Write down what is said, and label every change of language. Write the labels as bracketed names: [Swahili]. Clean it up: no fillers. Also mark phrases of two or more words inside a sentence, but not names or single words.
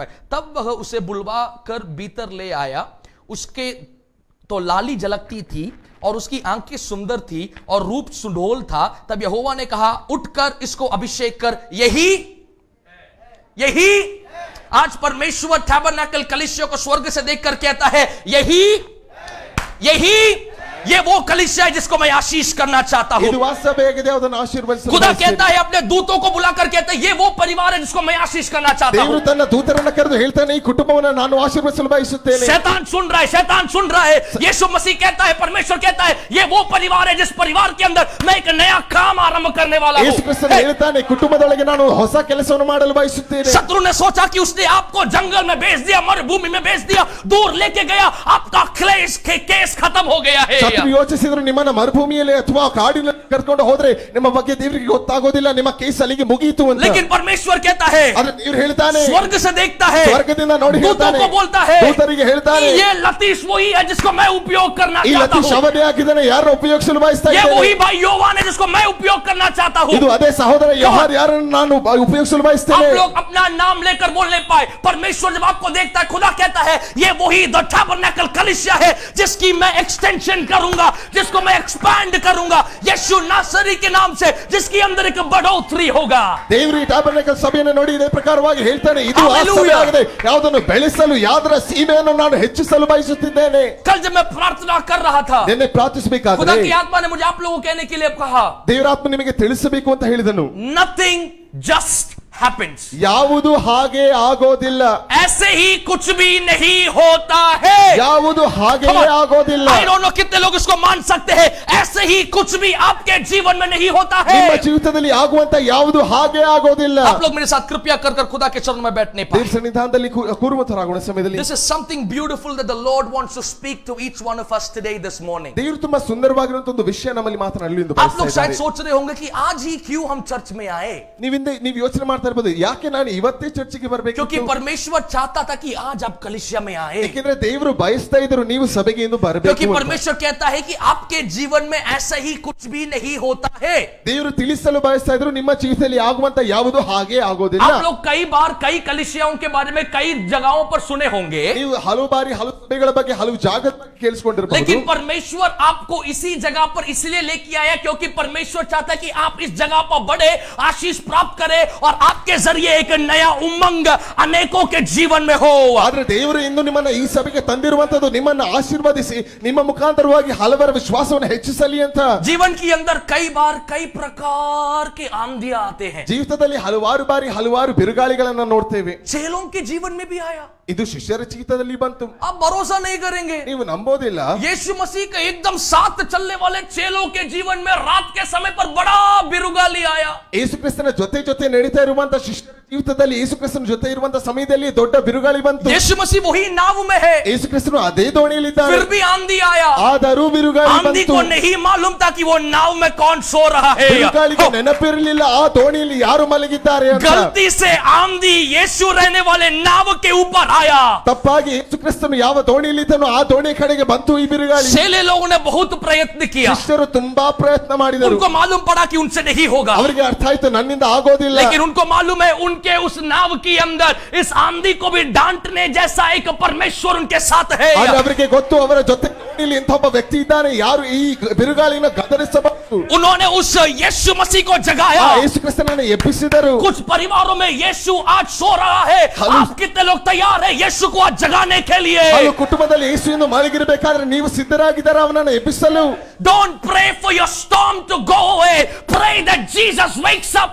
[Hindi] तब वह उसे बुलवा कर भीतर ले आया, उसके तो लाली झलकती थी और उसकी आंखें सुंदर थी और रूप सुडौल था. तब यहोवा ने कहा, उठकर इसको अभिषेक कर. यही आज परमेश्वर टैबरनेकल कलीसिया को स्वर्ग से देखकर कहता है, यही ये वो कलीसिया है जिसको मैं आशीष करना चाहता हूं. [Kannada] ಇದು ವಾಸ್ತವವಾಗಿದೆ, ಅದನ್ನು ಆಶೀರ್ವದಿಸಲು [Hindi] खुदा कहता है, अपने दूतों को बुलाकर कहता है, ये वो परिवार है जिसको मैं आशीष करना चाहता हूं. [Kannada] ದೇವರು ತನ್ನ ದೂತರನ್ನು ಕರೆದು ಹೇಳ್ತಾನೆ, ಈ ಕುಟುಂಬವನ್ನು ನಾನು ಆಶೀರ್ವದಿಸಲು ಬಯಸುತ್ತೇನೆ. [Hindi] शैतान सुन रहा है. यीशु मसीह कहता है, परमेश्वर कहता है, ये वो परिवार है जिस परिवार के अंदर मैं एक नया काम आरंभ करने वाला हूं. [Kannada] ಯೇಸು ಕ್ರಿಸ್ತನು ಹೇಳ್ತಾನೆ, ಕುಟುಂಬದೊಳಗೆ ನಾನು ಹೊಸ ಕೆಲಸವನ್ನು ಮಾಡಲು ಬಯಸುತ್ತೇನೆ. [Hindi] शत्रु ने सोचा कि उसने आपको जंगल में भेज दिया, मरुभूमि में भेज दिया, दूर लेके गया, आपका केस खत्म हो गया है. [Kannada] ಶತ್ರು ಯೋಚಿಸಿದ್ರು, ನಿಮ್ಮನ್ನ ಮರುಭೂಮಿಯಲ್ಲಿ ಅಥವಾ ಕಾಡಿನಲ್ಲಿ ಕರ್ಕೊಂಡು ಹೋದ್ರೆ ನಿಮ್ಮ ಬಗ್ಗೆ ದೇವರಿಗೆ ಗೊತ್ತಾಗೋದಿಲ್ಲ, ನಿಮ್ಮ ಕೇಸ್ ಅಲ್ಲಿಗೆ ಮುಗಿಯಿತು ಅಂತ. [Hindi] लेकिन परमेश्वर कहता है, [Kannada] ಆದ್ರೆ ದೇವರು ಹೇಳ್ತಾನೆ, [Hindi] स्वर्ग से देखता है, [Kannada] ಸ್ವರ್ಗದಿಂದ ನೋಡಿ [Hindi] दूतों [Kannada] ಹೇಳ್ತಾನೆ, [Hindi] को बोलता है, [Kannada] ದೂತರಿಗೆ ಹೇಳ್ತಾನೆ, [Hindi] ये लतीश वही है जिसको मैं उपयोग करना [Kannada] ಈ [Hindi] चाहता [Kannada] ಲತೀಶ್ [Hindi] हूं. [Kannada] ಅವನೇ ಆಗಿದ್ದಾನೆ, ಯಾರು ಉಪಯೋಗಿಸಲು ಬಯಸ್ತಾ [Hindi] ये वही [Kannada] ಇದ್ದೇನೆ. [Hindi] भाई योवान है जिसको मैं उपयोग करना चाहता हूं. [Kannada] ಇದು ಅದೇ ಸಹೋದರ ಯೋಹಾನ, ಯಾರನ್ನು ನಾನು ಉಪಯೋಗಿಸಲು ಬಯಸ್ತೇನೆ. [Hindi] आप लोग अपना नाम लेकर बोलने पाए. परमेश्वर जब आपको देखता है, खुदा कहता है, ये वही द टैबरनेकल कलीसिया है जिसकी मैं एक्सटेंशन करूंगा, जिसको मैं एक्सपैंड करूंगा, यीशु नासरी के नाम से, जिसकी अंदर एक बढ़ोतरी होगा. [Kannada] ದೇವರು ಈ ಟ್ಯಾಬರ್ನೆಕಲ್ ಸಭೆಯನ್ನು ನೋಡಿ ಇದೇ ಪ್ರಕಾರವಾಗಿ ಹೇಳ್ತಾನೆ, ಇದು ಆ ಸಭೆಯಾಗಿದೆ, ಯಾವುದನ್ನು ಬೆಳೆಸಲು, ಯಾದರ ಸೀಮೆಯನ್ನು ನಾನು ಹೆಚ್ಚಿಸಲು ಬಯಸುತ್ತಿದ್ದೇನೆ. [Hindi] कल जब मैं प्रार्थना कर रहा था, [Kannada] ನಿನ್ನೆ ಪ್ರಾರ್ಥಿಸಬೇಕಾದ್ರೆ [Hindi] खुदा की आत्मा ने मुझे आप लोगों को कहने के लिए कहा, [Kannada] ದೇವರ ಆತ್ಮ ನಿಮಗೆ ತಿಳಿಸಬೇಕು ಅಂತ ಹೇಳಿದನು, [English] nothing just happens. [Kannada] ಯಾವುದು ಹಾಗೆ ಆಗೋದಿಲ್ಲ, [Hindi] ऐसे ही कुछ भी नहीं होता है. [Kannada] ಯಾವುದು ಹಾಗೆ ಆಗೋದಿಲ್ಲ. [English] I don't know [Hindi] कितने लोग इसको मान सकते हैं. ऐसे ही कुछ भी आपके जीवन में नहीं होता है. [Kannada] ನಿಮ್ಮ ಜೀವಿತದಲ್ಲಿ ಆಗುವಂತ ಯಾವುದು ಹಾಗೆ ಆಗೋದಿಲ್ಲ. [Hindi] आप लोग मेरे साथ कृपया कर खुदा के चरणों में बैठने पाए. [Kannada] ದೇವರ ಸನ್ನಿಧಾನದಲ್ಲಿ ಕೂರುವಂತರಾಗುವ ಸಮಯದಲ್ಲಿ [English] This is something beautiful that the Lord wants to speak to each one of us today this morning. [Kannada] ದೇವರು ತುಂಬಾ ಸುಂದರವಾಗಿರುವಂತ ಒಂದು ವಿಷಯ ನಮ್ಮಲ್ಲಿ ಮಾತನಾಡಲು ಎಂದು [Hindi] आप लोग शायद [Kannada] ಬಯಸ್ತಾ [Hindi] सोच रहे होंगे कि आज ही क्यों हम चर्च में आए. [Kannada] ನೀವು ಯೋಚನೆ ಮಾಡ್ತಾ ಇರಬಹುದು, ಯಾಕೆ ನಾನು ಇವತ್ತೇ ಚರ್ಚಿಗೆ ಬರಬೇಕು? [Hindi] क्योंकि परमेश्वर चाहता था कि आज आप कलीसिया में आए. [Kannada] ಯಾಕೆಂದ್ರೆ ದೇವರು ಬಯಸ್ತಾ ಇದ್ರು ನೀವು ಸಭೆಗೆ ಎಂದು ಬರಬೇಕು. [Hindi] क्योंकि परमेश्वर कहता है कि आपके जीवन में ऐसा ही कुछ भी नहीं होता है. [Kannada] ದೇವರು ತಿಳಿಸಲು ಬಯಸ್ತಾ ಇದ್ರು, ನಿಮ್ಮ ಜೀವಿತದಲ್ಲಿ ಆಗುವಂತ ಯಾವುದು ಹಾಗೆ ಆಗೋದಿಲ್ಲ. [Hindi] आप लोग कई बार कई कलीसियाओं के बारे में कई जगहों पर सुने होंगे, [Kannada] ನೀವು ಹಲವು ಬಾರಿ ಹಲವು ಸಭೆಗಳ ಬಗ್ಗೆ ಹಲವು ಜಾಗದ ಬಗ್ಗೆ ಕೇಳಿಸಿಕೊಂಡಿರಬಹುದು. [Hindi] लेकिन परमेश्वर आपको इसी जगह पर इसलिए लेके आया क्योंकि परमेश्वर चाहता है कि आप इस जगह पर बढ़े, आशीष प्राप्त करें और आपके जरिए एक नया उमंग अनेकों के जीवन में हो. [Kannada] ಆದ್ರೆ ದೇವರು ಇಂದು ನಿಮ್ಮನ್ನ ಈ ಸಭೆಗೆ ತಂದಿರುವಂತದ್ದು ನಿಮ್ಮನ್ನ ಆಶೀರ್ವದಿಸಿ ನಿಮ್ಮ ಮುಖಾಂತರವಾಗಿ ಹಲವರ ವಿಶ್ವಾಸವನ್ನು ಹೆಚ್ಚಿಸಲಿ ಅಂತ. [Hindi] जीवन के अंदर कई बार कई प्रकार के आंधियां आते हैं. [Kannada] ಜೀವಿತದಲ್ಲಿ ಹಲವಾರು ಬಾರಿ ಹಲವಾರು ಬಿರುಗಾಳಿಗಳನ್ನ ನೋಡ್ತೇವೆ. [Hindi] चेलों के जीवन में भी आया. [Kannada] ಇದು ಶಿಷ್ಯರ ಜೀವಿತದಲ್ಲಿ ಬಂತು. [Hindi] आप भरोसा नहीं करेंगे, [Kannada] ನೀವು ನಂಬೋದಿಲ್ಲ, [Hindi] यीशु मसीह के एकदम साथ चलने वाले चेलों के जीवन में रात के समय पर बड़ा बिरुगाली आया. [Kannada] ಯೇಸು ಕ್ರಿಸ್ತನ ಜೊತೆ ಜೊತೆ ನಡೀತಾ ಇರುವಂತ ಶಿಷ್ಯರ ಜೀವಿತದಲ್ಲಿ ಯೇಸು ಕ್ರಿಸ್ತನ ಜೊತೆ ಇರುವಂತ ಸಮಯದಲ್ಲಿ ದೊಡ್ಡ ಬಿರುಗಾಳಿ ಬಂತು. [Hindi] यीशु मसीह वही नाव में है, [Kannada] ಯೇಸು ಕ್ರಿಸ್ತನು ಅದೇ ದೋಣಿಯಲ್ಲಿದ್ದಾರೆ. [Hindi] फिर भी आंधी आया, [Kannada] ಆದರೂ ಬಿರುಗಾಳಿ [Hindi] आंधी [Kannada] ಬಂತು. [Hindi] को नहीं मालूम था कि वो नाव में कौन सो रहा है. [Kannada] ಬಿರುಗಾಳಿಗೆ ನೆನಪಿರಲಿಲ್ಲ ಆ ದೋಣಿಯಲ್ಲಿ ಯಾರು ಮಲಗಿದ್ದಾರೆ ಅಂತ. [Hindi] गलती से आंधी यीशु रहने वाले नाव के ऊपर आया. [Kannada] ತಪ್ಪಾಗಿ ಯೇಸು ಕ್ರಿಸ್ತನು ಯಾವ ದೋಣಿಯಲ್ಲಿದ್ದನೋ ಆ ದೋಣಿ ಕಡೆಗೆ ಬಂತು ಈ ಬಿರುಗಾಳಿ. [Hindi] चेले लोगों ने बहुत प्रयत्न किया, [Kannada] ಶಿಷ್ಯರು ತುಂಬಾ ಪ್ರಯತ್ನ ಮಾಡಿದರು. [Hindi] उनको मालूम पड़ा कि उनसे नहीं होगा, [Kannada] ಅವರಿಗೆ ಅರ್ಥ ಆಯ್ತು ನನ್ನಿಂದ ಆಗೋದಿಲ್ಲ. [Hindi] लेकिन उनको मालूम है उनके उस नाव के अंदर इस आंधी को भी डांटने जैसा एक परमेश्वर उनके साथ है. [Kannada] ಆದ್ರೆ ಅವರಿಗೆ ಗೊತ್ತು ಅವರ ಜೊತೆ ದೋಣಿಯಲ್ಲಿ ಇಂಥ ಒಬ್ಬ ವ್ಯಕ್ತಿ ಇದ್ದಾನೆ ಯಾರು ಈ ಬಿರುಗಾಳಿನ ಗದರಿಸಬಹುದು. [Hindi] उन्होंने उस यीशु मसीह को जगाया. [Kannada] ಯೇಸು ಕ್ರಿಸ್ತನನ್ನು ಎಬ್ಬಿಸಿದರು. [Hindi] कुछ परिवारों में यीशु आज सो रहा है, आप कितने लोग तैयार है यीशु को आज जगाने के लिए? [Kannada] ಹಾಗೂ ಕುಟುಂಬದಲ್ಲಿ ಯೇಸು ಎಂದು ಮಲಗಿರಬೇಕಾದ್ರೆ ನೀವು ಸಿದ್ಧರಾಗಿದ್ದೀರಾ ಅವನನ್ನು ಎಬ್ಬಿಸಲು? [English] Don't pray for your storm to go away. Pray that Jesus wakes up.